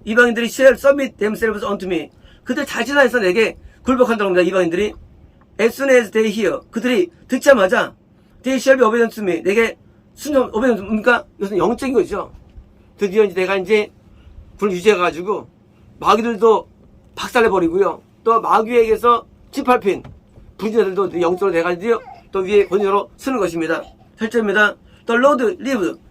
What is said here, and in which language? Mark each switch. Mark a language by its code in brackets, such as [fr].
[ko] 이방인들이 [en] shall submit themselves unto me. [ko] 그들 자진해서 내게 굴복한다고 합니다. 이방인들이. as soon as they hear. 그들이 듣자마자 [en] they shall be obedient to me. [ko] 내게 obedient 뭡니까? 이것은 영적인 거죠. 드디어 이제 내가 이제 불을 유지해가지고 마귀들도 박살내버리고요. 또 마귀에게서 짓밟힌 불신자들도 영적으로 내가 드디어 또 위에 권위로 서는 것입니다. 8절입니다. [en] The Lord lives.